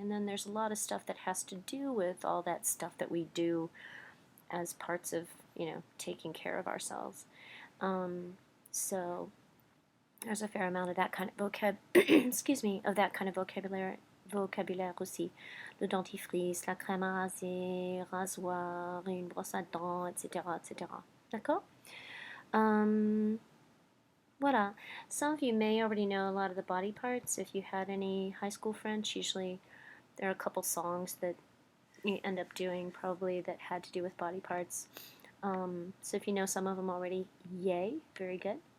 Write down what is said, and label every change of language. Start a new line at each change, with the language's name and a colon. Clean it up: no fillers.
English: And then there's a lot of stuff that has to do with all that stuff that we do as parts of, taking care of ourselves. So there's a fair amount of that kind of of that kind of
French: vocabulaire aussi. Le dentifrice, la crème à raser, rasoir, une brosse à dents, etc., etc. D'accord? Voilà.
English: Some of you may already know a lot of the body parts. If you had any high school French, usually there are a couple songs that you end up doing probably that had to do with body parts. So if you know some of them already, yay, very good.